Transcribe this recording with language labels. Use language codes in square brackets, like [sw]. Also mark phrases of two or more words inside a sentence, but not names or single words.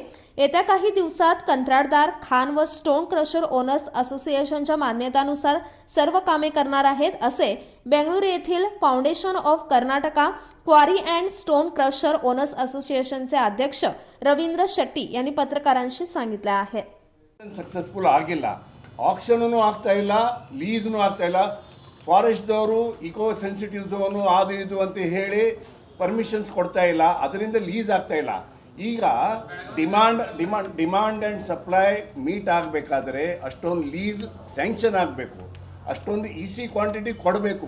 [mr] येत्या काही दिवसात कंत्राटदार खाण व [en] stone crusher owners [mr] असोसिएशनच्या मान्यतानुसार सर्व कामे करणार आहेत, असे बेंगळुरू येथील फाउंडेशन ऑफ कर्नाटका क्वारी अँड स्टोन क्रशर ओनर्स असोसिएशनचे अध्यक्ष रवींद्र ಶೆಟ್ಟಿ यांनी पत्रकारांशी सांगितले आहे. [kn] ಸಕ್ಸಸ್ಫುಲ್ ಆಗಿಲ್ಲ, ಆಕ್ಷನೂ ಆಗ್ತಾ ಇಲ್ಲ, ಲೀಸ್ನೂ ಆಗ್ತಾ ಇಲ್ಲ. ಫಾರೆಸ್ಟ್ದವರು [en] eco sensitive zone [kn] ಅದು ಇದು ಅಂತ ಹೇಳಿ ಪರ್ಮಿಷನ್ಸ್ ಕೊಡ್ತಾ ಇಲ್ಲ, ಅದರಿಂದ ಲೀಸ್ ಆಗ್ತಾ ಇಲ್ಲ. ಈಗ [en] demand and supply meet [kn] ಆಗಬೇಕಾದ್ರೆ ಅಷ್ಟೊಂದು [en] lease sanction [kn] ಆಗಬೇಕು, ಅಷ್ಟೊಂದು [en] EC quantity [kn] ಕೊಡಬೇಕು.